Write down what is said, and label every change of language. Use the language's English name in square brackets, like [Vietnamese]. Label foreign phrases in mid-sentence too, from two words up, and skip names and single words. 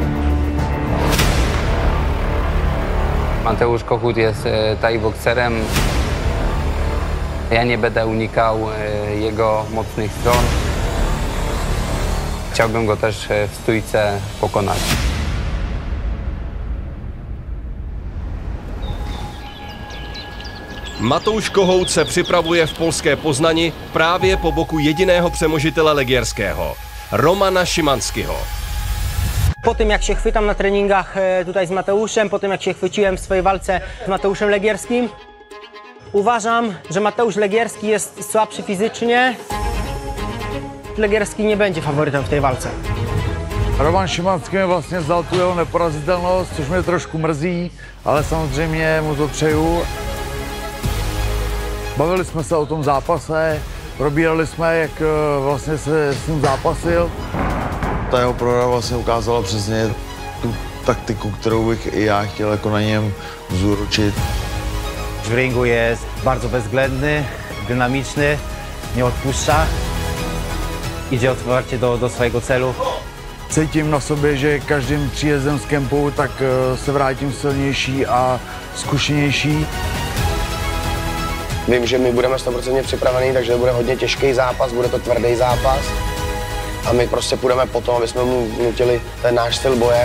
[Polish] Mateusz Kohout jest thai-bokserem. Ja nie będę unikał jego mocnych stron. Chciałbym go też w stójce pokonać. [Czech] Matouš Kohout se připravuje v polské Poznani právě po boku jediného přemožitele Legierského, Romana Szymanskiego. [Polish] Po tym, jak się chwytam na treningach tutaj z Mateuszem, po tym, jak się chwyciłem w swojej walce z Mateuszem Legierskim, uważam, że Mateusz Legierski jest słabszy fizycznie. Legierski nie będzie faworytem w tej walce. [Czech] Roman Szymanský mi vlastně vzal tu jeho neporazitelnost, což mě trošku mrzí, ale samozřejmě mu to přeju. Bavili jsme se o tom zápase, probírali jsme, jak vlastně se s ním zápasil. Ta jeho prohra vlastně ukázala přesně tu taktiku, kterou bych i já chtěl jako na něm zúročit. [Polish] W ringu jest bardzo bezwzględny, dynamiczny, nie odpuszcza. Idzie otwarcie do swojego celu. [Czech] Cítím na sobě, že každým příjezdem z kempu tak se vrátím silnější a zkušenější. Vím, že my budeme 100% připravení, takže to bude hodně těžký zápas, bude to tvrdý zápas. A my prostě půjdeme po tom, aby jsme mu vnutili ten náš styl boje.